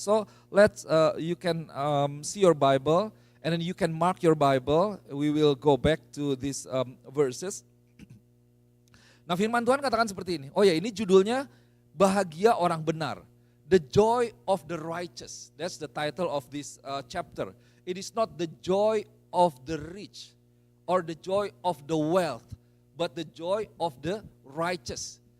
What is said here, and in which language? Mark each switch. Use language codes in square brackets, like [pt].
[en] So you can see your Bible and then you can mark your Bible. We will go back to these verses. [id] Nah, firman Tuhan katakan seperti ini. Oh ya, ini judulnya Bahagia Orang Benar. [en] The Joy of the Righteous. That's the title of this chapter. It is not the joy of the rich or the joy of the wealth, but the joy of the righteous.